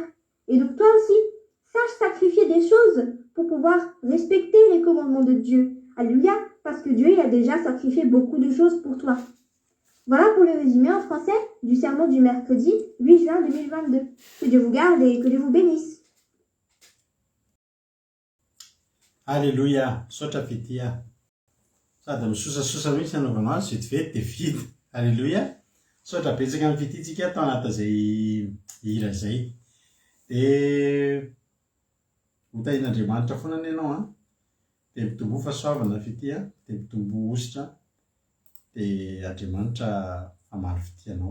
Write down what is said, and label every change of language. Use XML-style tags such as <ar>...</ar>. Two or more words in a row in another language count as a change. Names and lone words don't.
<fr>Et donc, toi aussi, sache sacrifier des choses pour pouvoir respecter les commandements de Dieu. Alléluia. Parce que Dieu, il a déjà sacrifié beaucoup de choses pour toi. Voilà pour le résumé en français du sermon du mercredi 8 juin 2022. Que Dieu vous garde et que Dieu vous bénisse. Alléluia.</fr> <mg>Sotra fitia. Sady misosasosa mihitsy anaovanao azy vetivety dia vita. Alléluia. Sotra betsaka amin'ny fitintsika atao anatin'izay hira izay. Dia hotahin'Andriamanitra foana ny ianao dia mitombo fahasoavana fitia, dia mitombo ositra, dia Andriamanitra hamaly fitianao.</mg>